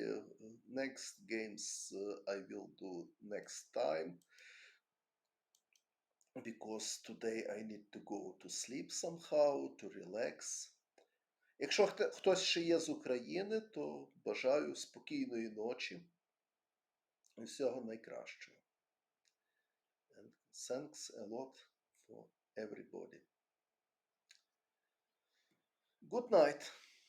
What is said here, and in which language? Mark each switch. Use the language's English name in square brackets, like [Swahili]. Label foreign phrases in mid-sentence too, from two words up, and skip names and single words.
[English] Next games I will do next time because today I need to go to sleep somehow, to relax. [Ukrainian] Якщо хтось ще є з України, то бажаю спокійної ночі і всього найкращого. [English] And thanks a lot for everybody. Good night.